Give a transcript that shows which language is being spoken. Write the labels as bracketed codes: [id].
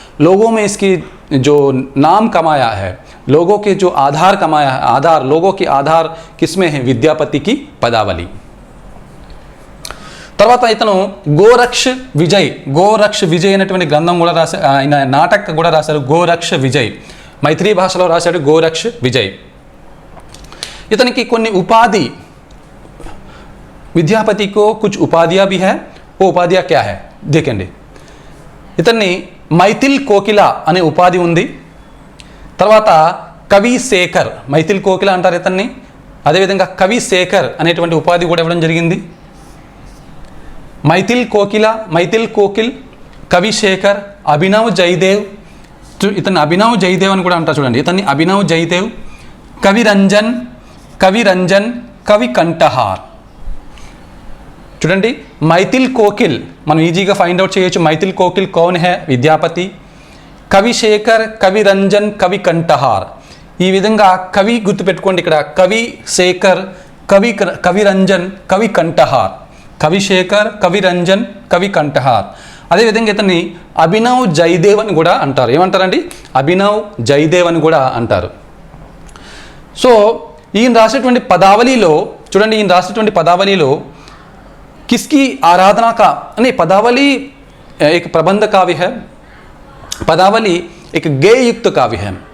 [hi] लोगों में इसकी जो नाम कमाया है, लोगों के जो आधार कमाया है, लोगों के आधार किसमें है? विद्यापति की पदावली. [te] తర్వాత ఇతను గోరక్ష విజయ్ అనేటువంటి గ్రంథం కూడా రాశారు. ఆయన నాటక కూడా రాశారు, గోరక్ష విజయ్. మైథిలి భాషలో రాశాడు గోరక్ష విజయ్. ఇతనికి కొన్ని ఉపాధి, [hi] విద్యాపతి को कुछ उपाधियां भी है. वो उपाधियां क्या है देखेंगे. [te] ఇతన్ని మైథిల్ కోకిల అనే ఉపాధి ఉంది. తర్వాత కవి శేఖర్, మైథిల్ కోకిల అంటారు ఇతన్ని. అదేవిధంగా కవి శేఖర్ అనేటువంటి ఉపాధి కూడా ఇవ్వడం జరిగింది. మైథిల్ కోకిల్, కవి శేఖర్, అభినవ్ జయదేవ్, ఇతన్ని అభినవ్ జయదేవ్ అని కూడా అంటారు చూడండి. ఇతన్ని అభినవ్ జయదేవ్, కవి రంజన్, కవి కంఠహార్. చూడండి, మైథిల్ కోకిల్ మనం ఈజీగా ఫైండ్ అవుట్ చేయొచ్చు. మైథిల్ కోకిల్ [hi] కౌన్ హే? [te] విద్యాపతి. కవి శేఖర్, కవి రంజన్, కవి కంఠహార్. ఈ విధంగా కవి గుర్తుపెట్టుకోండి. ఇక్కడ కవి శేఖర్, కవి రంజన్, కవి కంఠహార్. కవి శేఖర్, కవి రంజన్, కవి కంఠహార్. అదేవిధంగా ఇతన్ని అభినవ్ జయదేవ్ అని కూడా అంటారు. ఏమంటారండి? అభినవ్ జయదేవ్ అని కూడా అంటారు. సో ఈయన రాసేటువంటి పదావళిలో [hi] చూడండి, ఈయన రాసేటువంటి పదావళిలో किसकी आराधना का नहीं, पदावली एक प्रबंध काव्य है, पदावली एक गेय युक्त काव्य है.